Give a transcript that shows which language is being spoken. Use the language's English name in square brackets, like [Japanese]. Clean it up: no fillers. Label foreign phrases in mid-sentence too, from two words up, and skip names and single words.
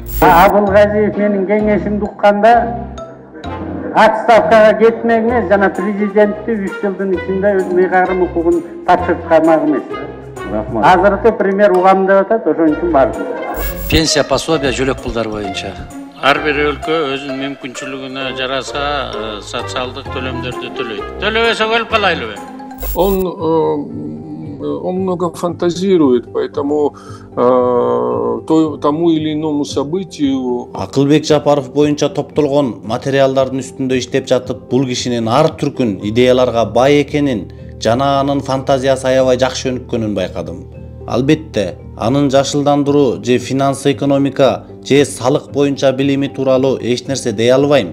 [Kyrgyz] Абылгазиев менин кеңешимди укканда отставкага кетмек эмес, жана президентти 3 жылдын ичинде өз ыйгарым укугун тапшырып калмак эмес. Азыркы премьер угам деп атат, ошон үчүн бардым. Пенсия, пособие, жөлөк пулдар боюнча Ар бир өлкө өзүнүн мүмкүнчүлүгүнө жараса социалдык төлөмдөрдү төлөйт. Төлөбөсө өлүп калайлыбы? [Russian] Он много фантазирует, поэтому тому или иному событию. [Kyrgyz] Акылбек Жапаров боюнча топтолгон материалдардын үстүндө иштеп жатып, бул кишинин ар түркүн идеяларга бай экенин жана анын фантазиясы аябай жакшы өнүккөнүн байкадым. Албетте, анын жашылдандыруу же финансы экономика же салык боюнча билими тууралуу эч нерсе дей албайм.